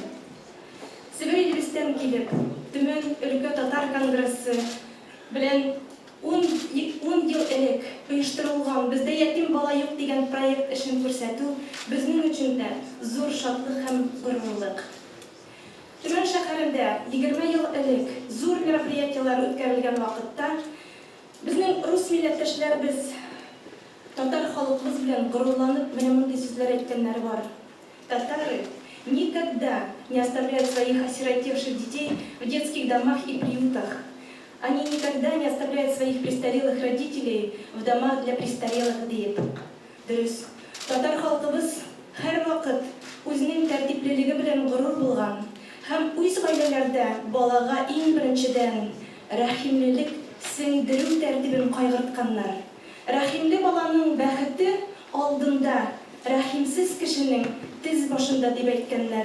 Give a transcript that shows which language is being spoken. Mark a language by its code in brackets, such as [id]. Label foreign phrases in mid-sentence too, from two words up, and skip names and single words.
[tt] Себер илебездән килеп, Төмән өлкә татар конгрессы белән 10 ел элек оештырылган бездә ятим бала юк дигән проект эшен күрсәтү безнең өчен дә зур шатлык һәм горурлык. Төмән шәһәрендә 20 ел элек зур мероприятиялар үткәрелгән вакытта безнең рус милләттәшләребез татар халкыбыз белән горурланып менә мондый сүзләр әйткәннәре бар. [ru] Татары никогда не оставляют своих осиротевших детей в детских домах и приютах. Они никогда не оставляют своих престарелых родителей в домах для престарелых дип. [tt] Дөрес, татар халкыбыз һәрвакыт үзенең тәртиплелеге белән горур булган һәм үз гаиләләрдә балага иң беренчедән рәхимлелек сеңдерү тәртибен кайгыртканнар. Рәхимле баланың бәхете алдында, рәхимсез кешенең тез башында дип әйткәннәр.